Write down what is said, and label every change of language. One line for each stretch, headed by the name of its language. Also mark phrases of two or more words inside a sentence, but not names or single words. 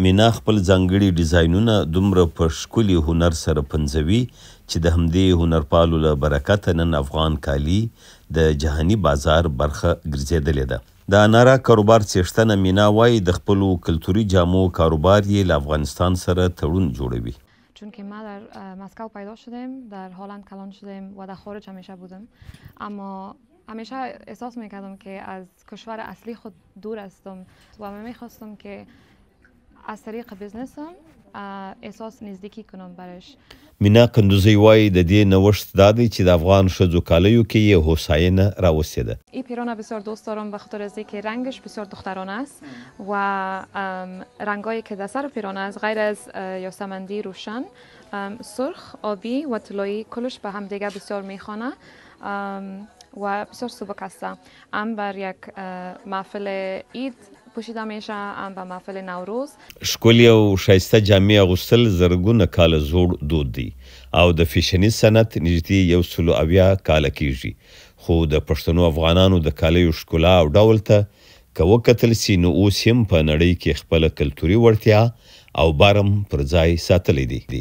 Pashto: مینا خپل ځانګړي ډیزاینونه دومره په ښکلي هنر سره پنځوي چې د همدې هنرپالو له برکته نن افغان کالي د جهاني بازار برخه ګرځېدلې ده. د انارا کاروبار څښتنه مینا وایي د خپلو کلتوري جامو کاروبار یې له افغانستان سره تړون جوړوي.
Persian: چون که ما در مسکو پیدا شدیم، در هلند کلان شدیم و در خارج همیشه بودم، اما همیشه احساس میکردم که از کشور اصلی خود دور هستم و میخواستم که از طریق بزنسم احساس نزدیکی کنم برش.
Pashto: مینا قندوزی وایي د دې نوښت دا دی چې د افغان ښځو کالیو کې یې هوساینه راوستیده.
Persian: این پیرانه بسیار دوست دارم به خاطر از اینکه رنگش بسیار دخترانه است و رنگایی که در سر پیرانه است غیر از یاسمندی روشن، سرخ، آبی و طلایی کلش به هم دیگر بسیار میخوانه و بسیار سبک است. هم بر یک محفل عید پوشیده میشه، هم به محفل نوروز.
Pashto: ښکلي او ښایسته جامې اغوستل زرګونه کاله زوړ دود دی او د فیشني صنعت نږدې 170 کاله کیږي، خو د پښتنو افغانانو د کالیو ښکلا او ډول ته که وکتل سي نو اوس هم په نړۍ کې خپله کلتوري وړتیا او بارم پر ځای ساتلی دی.